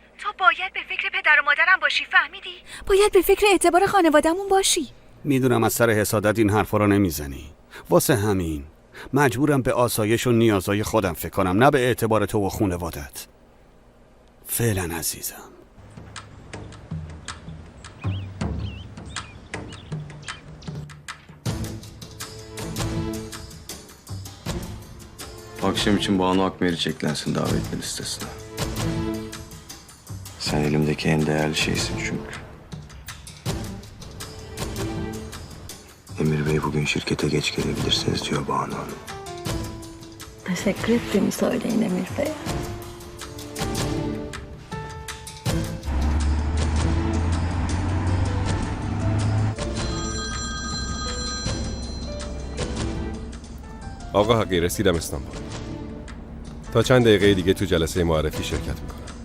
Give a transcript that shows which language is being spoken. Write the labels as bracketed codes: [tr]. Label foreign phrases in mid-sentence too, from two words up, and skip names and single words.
[fa] تو باید به فکر پدر و مادرم باشی، فهمیدی؟ باید به فکر اعتبار خانواده‌مون باشی. میدونم از سر حسادت این حرفا رو نمیزنی. واسه همین مجبورم به آسایش و نیازهای خودم فکر کنم، نه به اعتبار تو و خانواده‌ات. فعلا عزیزم. [tr] Akşam için Banu Akmeriç eklensin davetli listesine. Sen elimdeki en değerli şeysin çünkü. Emir Bey bugün şirkete geç gelebilirsiniz diyor Banu Hanım. Teşekkür ettiğimi söyleyin Emir Bey. [fa] آقا حقی، رسیدم استانبول. تا چند دقیقه دیگه تو جلسه معرفی شرکت میکنم.